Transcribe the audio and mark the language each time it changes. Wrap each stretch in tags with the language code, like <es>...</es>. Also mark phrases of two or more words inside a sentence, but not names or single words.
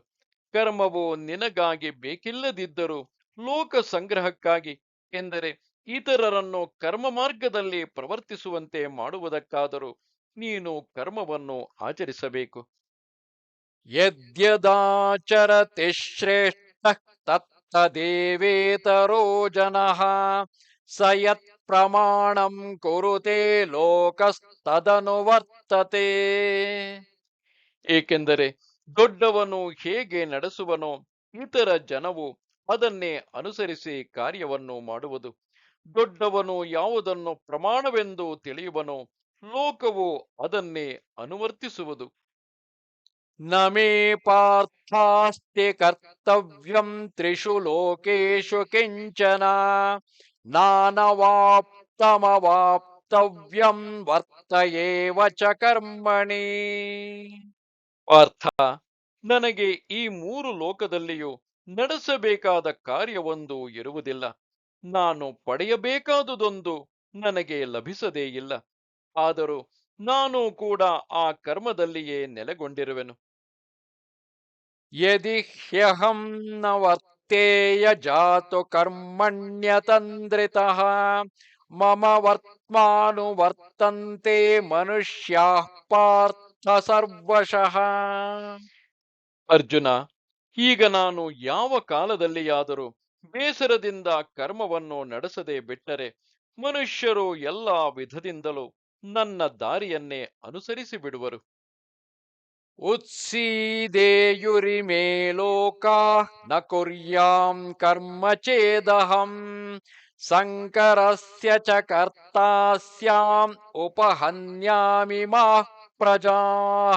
<kn>ಕರ್ಮವು ನಿನಗಾಗಿ ಬೇಕಿಲ್ಲದಿದ್ದರೂ ಲೋಕ ಸಂಗ್ರಹಕ್ಕಾಗಿ, ಎಂದರೆ ಇತರರನ್ನು ಕರ್ಮ ಮಾರ್ಗದಲ್ಲಿ ಪ್ರವರ್ತಿಸುವಂತೆ ಮಾಡುವುದಕ್ಕಾದರೂ ನೀನು ಕರ್ಮವನ್ನು ಆಚರಿಸಬೇಕು.</kn> <sa>ಯದ್ಯದಾಚರತಿ ಶ್ರೇಷ್ಠಃ ತತ್ತದೇವೇತರೋ ಜನಃ ಸ ಯತ್ ಪ್ರಮಾಣಂ ಕುರುತೆ ಲೋಕಸ್ತದನುವರ್ತತೆ.</sa> <kn>ಏಕೆಂದರೆ ದೊಡ್ಡವನು ಹೇಗೆ ನಡೆಸುವನೋ ಇತರ ಜನವು ಅದನ್ನೇ ಅನುಸರಿಸಿ ಕಾರ್ಯವನ್ನು ಮಾಡುವುದು. ದೊಡ್ಡವನು ಯಾವುದನ್ನು ಪ್ರಮಾಣವೆಂದು ತಿಳಿಯುವನೋ ಲೋಕವು ಅದನ್ನೇ ಅನುವರ್ತಿಸುವುದು.</kn> <sa>ನ ಮೇ ಪಾರ್ಥಾಸ್ತಿ ಕರ್ತವ್ಯಂ ತ್ರಿಷು ಲೋಕೇಶು ಕಿಂಚನ ನಾನವಾಪ್ತಮವಾಪ್ತವ್ಯಂ ವರ್ತ ಏವ ಚ ಕರ್ಮಣಿ.</sa> <kn>ಪಾರ್ಥ, ನನಗೆ ಈ ಮೂರು ಲೋಕದಲ್ಲಿಯೂ ನಡೆಸಬೇಕಾದ ಕಾರ್ಯವೊಂದು ಇರುವುದಿಲ್ಲ. ನಾನು ಪಡೆಯಬೇಕಾದುದೊಂದು ನನಗೆ ಲಭಿಸದೇ ಇಲ್ಲ. ಆದರೂ ನಾನು ಕೂಡ ಆ ಕರ್ಮದಲ್ಲಿಯೇ ನೆಲೆಗೊಂಡಿರುವೆನು.</kn> <sa>ಯದಿ ಹ್ಯಹಂ ನ ವರ್ತೇಯ ಜಾತು ಕರ್ಮಣ್ಯತಂದ್ರಿತಃ ಮಮ ವರ್ತ್ಮಾನುವರ್ತಂತೆ ಮನುಷ್ಯಾಃ ಪಾರ್ಥ ಸರ್ವಶಃ.</sa> <kn>ಅರ್ಜುನ, ಈಗ ನಾನು ಯಾವ ಕಾಲದಲ್ಲಿಯಾದರೂ ಬೇಸರದಿಂದ ಕರ್ಮವನ್ನು ನಡೆಸದೆ ಬಿಟ್ಟರೆ ಮನುಷ್ಯರು ಎಲ್ಲ ವಿಧದಿಂದಲೂ ನನ್ನ ದಾರಿಯನ್ನೇ ಅನುಸರಿಸಿ ಬಿಡುವರು.</kn> <sa>ಉತ್ಸೀದೇಯುರಿಮೇ ಲೋಕಾಃ ನ ಕುರ್ಯಾಂ ಕರ್ಮ ಚೇದಹಂ ಸಂಕರಸ್ಯ ಚ ಕರ್ತಾ ಸ್ಯಾಂ ಉಪಹನ್ಯಾಮಿ ಮಾಃ ಪ್ರಜಾಃ.</sa>